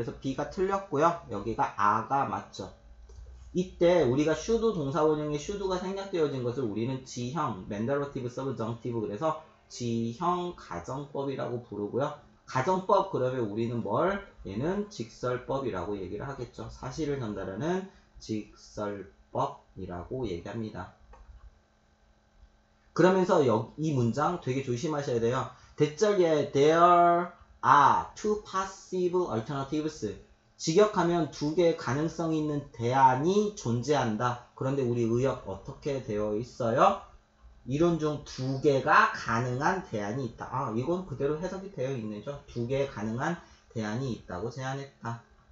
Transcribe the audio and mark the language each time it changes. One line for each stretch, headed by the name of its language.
Korean: 그래서 B가 틀렸고요. 여기가 A가 맞죠. 이때 우리가 should 동사원형의 should가 생략되어진 것을 우리는 지형, 맨더러티브, 서브정티브 그래서 지형 가정법이라고 부르고요. 가정법 그러면 우리는 얘는 직설법이라고 얘기를 하겠죠. 사실을 전달하는 직설법이라고 얘기합니다. 그러면서 이 문장 되게 조심하셔야 돼요.
English: 대절에 there are two passive alternatives.
Korean: 직역하면 두 개의 가능성이 있는 대안이 존재한다. 그런데 우리 의역 어떻게 되어 있어요? 이론 중 두 개가 가능한 대안이 있다. 이건 그대로 해석이 되어 있네죠. 두 개의 가능한 대안이 있다고 제안했다.